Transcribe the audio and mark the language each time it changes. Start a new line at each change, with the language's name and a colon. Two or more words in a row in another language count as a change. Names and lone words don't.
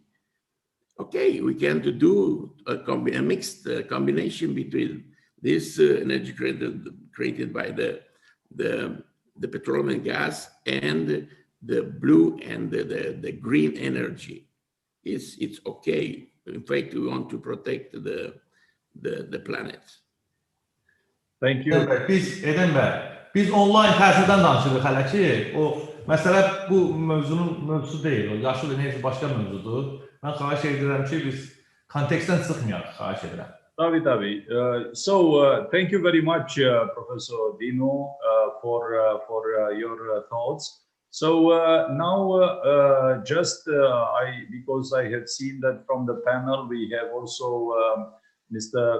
English: Okay, we can do a mixed combination between this energy created by the petroleum and gas and the blue and the green energy. It's okay. In fact, we want to protect the planet. Thank you.
Azerbaijani: Eden bəy, biz online təsirdən danışırıq hələ ki, o məsələ bu mövzusu deyil, o yaşıl enerji başqa mövzudur. Mən xahiş edirəm ki, biz kontekstdən çıxmayaq, xahiş edirəm. Tabii.
English: So thank you very much, Professor Dinu, for your thoughts. So now because I have seen that from the panel, we have also Mr.